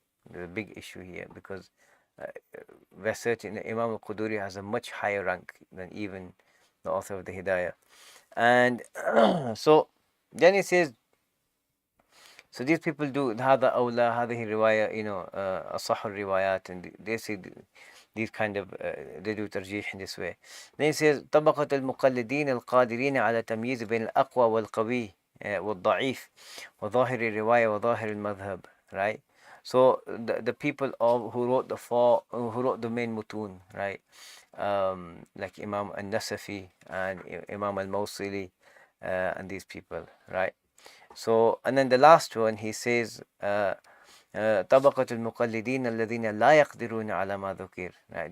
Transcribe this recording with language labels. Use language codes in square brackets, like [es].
[en] The big issue here, because uh, we're certain that Imam al-Quduri has a much higher rank than even the author of the Hidayah. And so then he says, so these people do [ar] هذا أولى هذه رواية, أصح الروايات, [en] and they say these kind of they do ترجيح in this way. Then he says [ar] طبقة المقلدين القادرين على تمييز بين الأقوى والقوي والضعيف وظاهر الرواية وظاهر المذهب, right? [en] So the people who wrote the main mutun, right? Like Imam al-Nasafi and Imam al-Mawsili and these people, right? So, and then the last one, he says, [ar] طبقة المقلدين الذين لا يقدرون على ما ذكر. [en] Right?